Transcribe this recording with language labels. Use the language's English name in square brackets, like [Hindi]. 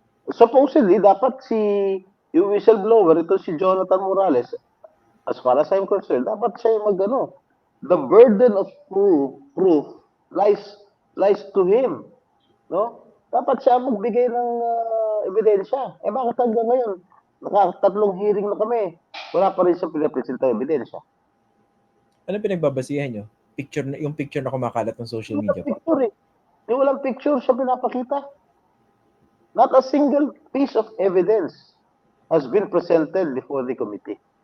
[English] Supposedly, [Filipino] dapat yung whistleblower, ito si [English] Jonathan Morales, as far as I'm concerned, [Filipino] dapat siya yung [English] the burden of proof lies to him. No? [Filipino] Dapat siya magbigay ng ebidensya. Bakit hanggang ngayon? Nakatatlong hearing na kami. Wala pa rin siya pinapresenta ebidensya. Ano pinagbabasihan nyo? Yung picture na kumakalat ng social media po. Walang picture siya pinapakita. [English] Not a single piece of evidence has been presented before the committee.